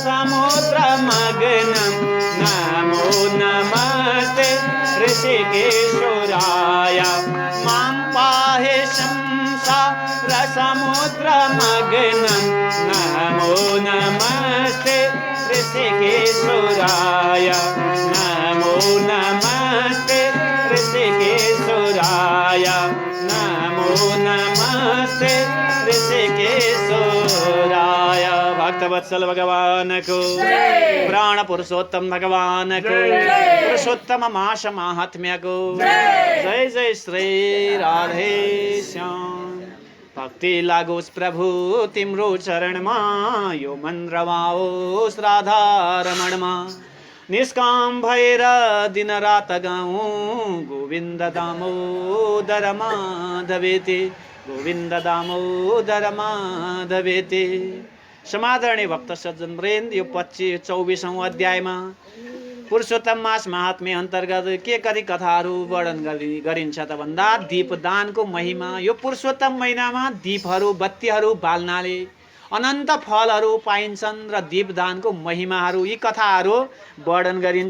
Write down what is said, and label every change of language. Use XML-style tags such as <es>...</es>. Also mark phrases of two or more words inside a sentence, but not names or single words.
<sa>समुद्रमग्नं नमो नमस्ते ऋषिकेशुराय मां पाहि संसार समुद्रमग्नं नमो नमस्ते ऋषिकेशुराय नमो नमस्ते ऋषिकेशुराय नमो नमस्ते ऋषिकेशुराय।</sa> <ne>भक्त भक्तवत्सल भगवानको प्राण पुरुषोत्तम भगवानको पुरुषोत्तम मास महात्म्यको जय जय श्री राधे श्याम। भक्ति लागोस् प्रभु तिम्रो चरणमा यो मन्त्र गाओस् राधा रमणमा निष्काम भएर दिन रात गाउँ</ne> <sa>गोविन्द दामोदर माधवेति गोविन्द दामोदर माधवेति।</sa> <ne>समादरणीय भक्त सज्जन वृन्द यो 24औं अध्यायमा पुरुषोत्तम मास महात्म्य अन्तर्गत के कति कथाहरू वर्णन गरिन्छ त भन्दा दीपदानको महिमा। यो पुरुषोत्तम महिनामा दीपहरू बत्तीहरू बाल्नाले अनन्त फलहरू पाइन्छन् र दीपदानको महिमाहरू यी कथाहरू वर्णन गरिन्छ।</ne>